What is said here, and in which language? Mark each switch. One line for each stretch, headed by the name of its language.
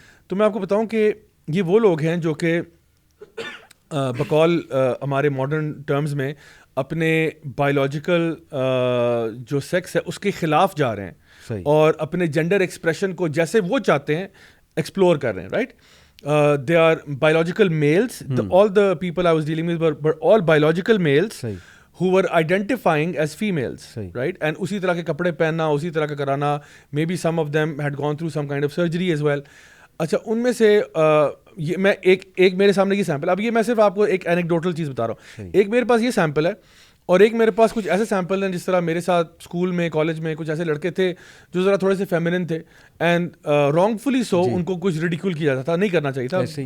Urdu: تو میں آپ کو بتاؤں کہ یہ وہ لوگ ہیں جو کہ بقول ہمارے ماڈرن ٹرمز میں اپنے بایولوجیکل جو سیکس ہے اس کے خلاف جا رہے ہیں اور اپنے جینڈر ایکسپریشن کو جیسے وہ چاہتے ہیں ایکسپلور کر رہے ہیں.
English: Right, they are biological males. All the people I was dealing with were all biological males who were identifying as females, right? And
Urdu: اسی طرح کے کپڑے پہننا, اسی طرح کا کرانا,
English: maybe some of them had gone through some kind of surgery as well.
Urdu: اچھا, ان میں سے یہ میں ایک میرے سامنے یہ سیمپل, اب یہ میں صرف آپ کو ایک اینیکڈوٹل چیز بتا رہا ہوں. ایک میرے پاس یہ سیمپل ہے اور ایک میرے پاس کچھ ایسے سیمپل ہیں جس طرح میرے ساتھ اسکول میں, کالج میں کچھ ایسے لڑکے تھے جو ذرا تھوڑے سے فیمنن تھے
English: and wrongfully so
Urdu: ان کو کچھ ریڈیکول کیا جاتا تھا, نہیں کرنا چاہیے تھا.